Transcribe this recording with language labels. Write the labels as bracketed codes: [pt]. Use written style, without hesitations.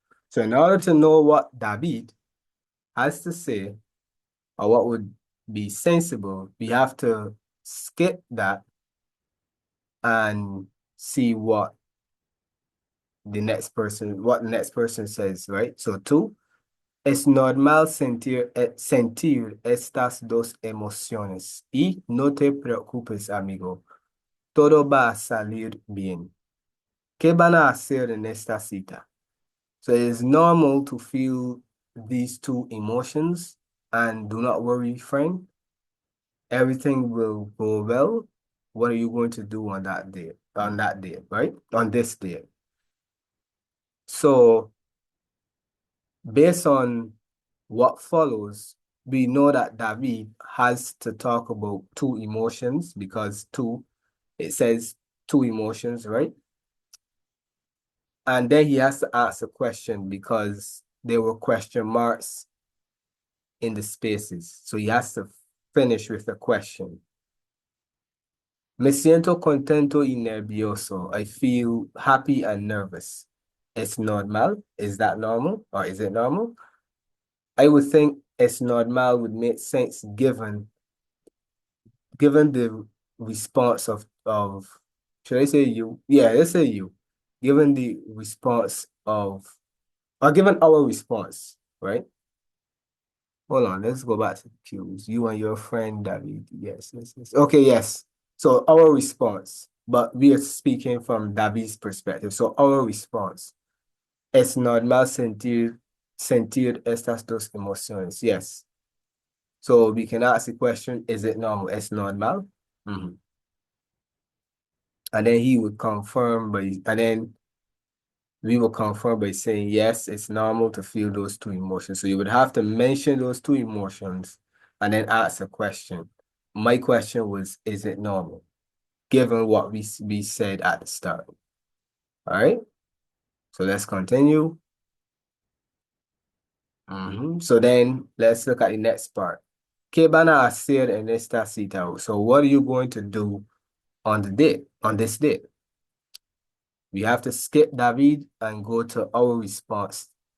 [en] So in order to know what David has to say, or what would be sensible, we have to skip that and see what the next person says, right? [es] So two, es normal sentir estas dos emociones y no te preocupes, amigo. Todo va a salir bien. ¿Qué van a hacer en esta cita? [en] So it's normal to feel these two emotions, and do not worry, friend. Everything will go well. What are you going to do on that day? On that day, right? On this day. So based on what follows, we know that David has to talk about two emotions because it says two emotions, right? And then he has to ask a question because there were question marks in the spaces. So he has to finish with a question. [es] Me siento contento y nervioso. [en] I feel happy and nervous. It's normal. Is that normal? Or is it normal? I would think it's normal would make sense given the response of should I say you? Yeah, let's say you. Given the response of or given our response, right? Hold on, let's go back to the cues. You and your friend David. Yes, yes, yes. Okay, yes. So our response, but we are speaking from David's perspective. So our response. [es] Es normal sentir estas dos emociones. [en] Yes. So we can ask the question, is it normal? [es] Es normal? [en] Mm-hmm. And then he would confirm and then we will confirm by saying, yes, it's normal to feel those two emotions. So you would have to mention those two emotions and then ask a question. My question was, is it normal? Given what we said at the start. All right. So let's continue. So then let's look at the next part. [es] ¿Qué van a hacer en esta cita? [en] So what are you going to do on this date? We have to skip David and go to our response.